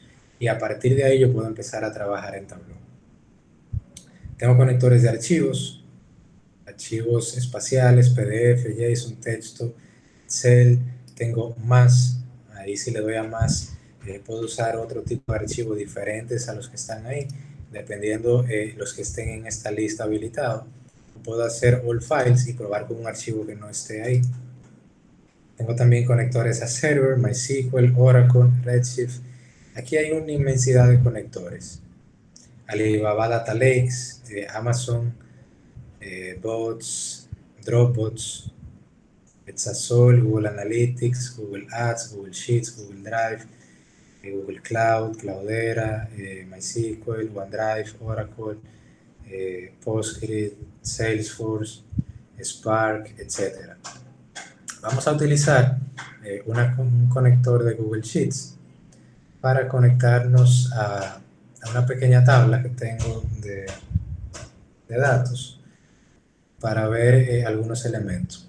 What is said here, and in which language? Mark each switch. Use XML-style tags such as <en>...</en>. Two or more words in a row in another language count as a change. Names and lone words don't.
<es>Y a partir de ahí yo puedo empezar a trabajar en Tableau. Tengo conectores de archivos, archivos espaciales, PDF, JSON, texto, Excel. Tengo más, ahí si le doy a más, puedo usar otro tipo de archivos diferentes a los que están ahí, dependiendo los que estén en esta lista habilitados. Puedo hacer</es> <en>all files</en> <es>y probar con un archivo que no esté ahí. Tengo también conectores a Server, MySQL, Oracle, Redshift. Aquí hay una inmensidad de conectores. Alibaba Data Lakes, Amazon, Bots, Dropbox, Exasol, Google Analytics, Google Ads, Google Sheets, Google Drive, Google Cloud, Cloudera, MySQL, OneDrive, Oracle, Postgres, Salesforce, Spark, etc. Vamos a utilizar un conector de Google Sheets para conectarnos a una pequeña tabla que tengo de datos para ver algunos elementos.</es>